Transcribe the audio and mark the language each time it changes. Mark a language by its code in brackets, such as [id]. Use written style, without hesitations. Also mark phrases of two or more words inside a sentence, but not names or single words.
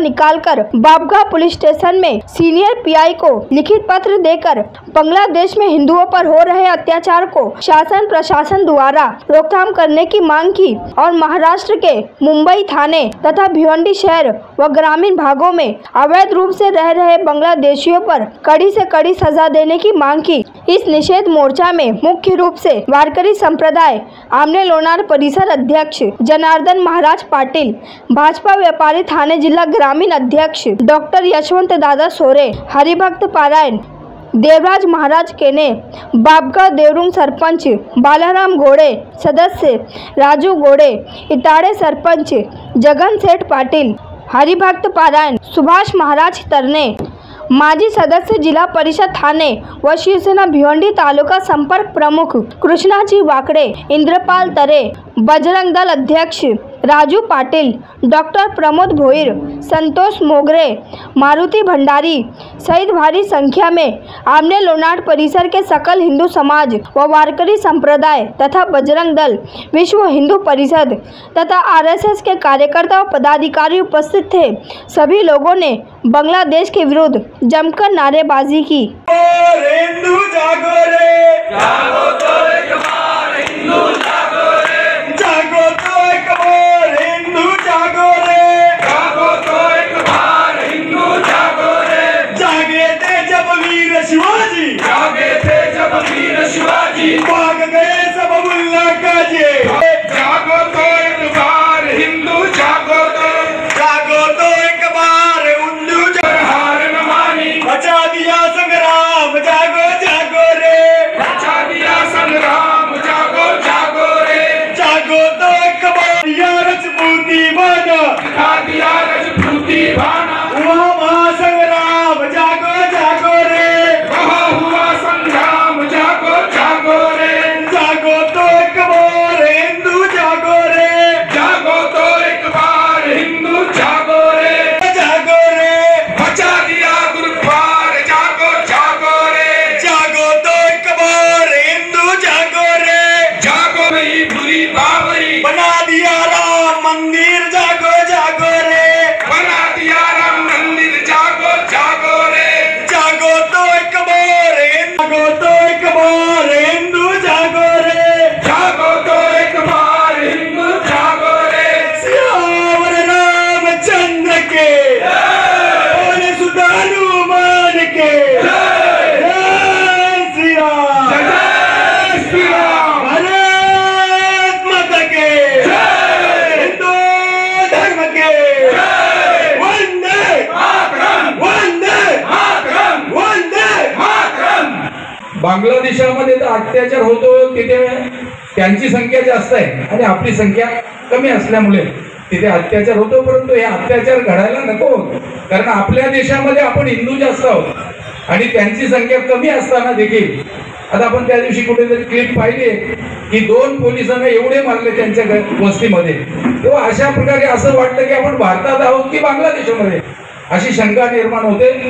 [hi] निकालकर बाबगांव पुलिस स्टेशन में सीनियर पीआई को लिखित पत्र देकर बांग्लादेश में हिंदुओं पर हो रहे अत्याचार को शासन प्रशासन द्वारा रोकथाम करने की मांग की और महाराष्ट्र के मुंबई थाने तथा भिवंडी शहर व ग्रामीण भागों में अवैध रूप से रह रहे बांग्लादेशियों पर कड़ी से कड़ी सजा देने की मांग की। इस निषेध मोर्चा में मुख्य रूप से वारकरी संप्रदाय आमने लोनाड़ परिसर अध्यक्ष जनार्दन महाराज पाटिल, भाजपा व्यापारी थाने जिला ग्रामीण अध्यक्ष डॉक्टर यशवंत दादा सोरे, हरिभक्त पारायण देवराज महाराज केने, बाबगांव देवरुंग सरपंच बालाराम घोड़े, सदस्य राजू घोड़े, इताड़े सरपंच जगन सेठ पाटिल, हरिभक्त पारायण सुभाष महाराज तरने, माजी सदस्य जिला परिषद थाने व शिवसेना भिवंडी तालुका संपर्क प्रमुख कृष्णाजी वाकड़े, इंद्रपाल तरे, बजरंग दल अध्यक्ष राजू पाटिल, डॉक्टर प्रमोद भोईर, संतोष मोगरे, मारुति भंडारी सहित भारी संख्या में आमने लोनाड़ परिसर के सकल हिंदू समाज व वारकरी संप्रदाय तथा बजरंग दल, विश्व हिंदू परिषद तथा आरएसएस के कार्यकर्ता व पदाधिकारी उपस्थित थे। सभी लोगों ने बांग्लादेश के विरुद्ध जमकर नारेबाजी की। हिंदू जागो रे, जागो तो एक बार हिंदू जागो रे, जागो तो एक बार हिंदू जागो रे, जागो तो एक बार हिंदू जागो रे। जागे थे जब वीर शिवाजी, जागे थे जब वीर शिवाजी, भाग गए सब मुल्ला काजी। जागो तो एक बार हिंदू जागो तो, जागो तो एक बार हिंदू हार न मानी, बचा दिया संग्राम जागो जागो रे, बचा दिया संग्राम जागो जागो रे। जागो तो एक बार दिया राजपूती बाना, दिखा दिया राजपूती बाना, हुआ महासंग्राम जागो जागो रे, वहाँ हुआ संग्राम जागो जागो रे। जागो तो एक बार हिंदू जागो रे, जागो तो एक बार हिंदू जागो रे, जागो रे, बचा दिया गुरुद्वार जागो जागो रे। जागो तो एक बार हिंदू जागो रे, जागो नहीं भूली बाबरी, बना दिया राम मंदिर जागो जागो रे, बना दिया राम मंदिर जागो जागो रे। जागो तो एक बार जागो तो एक बार हिंदू जागो रे, जागो तो एक बार हिंदू जागो रे। सियावर रामचंद्र के और सुधा हनुमान के जय श्री राम, जय श्री राम, भारत माता के हिंदू धर्म के वंदे मातरम, वंदे मातरम, वंदे मातरम। [mr] बांगलादेशामध्ये तर अत्याचार होतो तिथे त्यांची संख्या जास्त आहे आणि आपली संख्या कमी असल्यामुळे तिथे अत्याचार होतो, परंतु हे अत्याचार घडायला नको, कारण आपल्या देशामध्ये आपण हिंदू जास्त आहोत आणि त्यांची संख्या कमी असताना देखील आता आपण त्या दिवशी कुठेतरी क्लिप पाहिली की 2 पोलिसांना एवढे मारले त्यांच्या वस्तीमध्ये, तेव्हा अशा प्रकारे असं वाटतं की आपण भारतात आहोत की बांगलादेशामध्ये, अशी शंका निर्माण होते।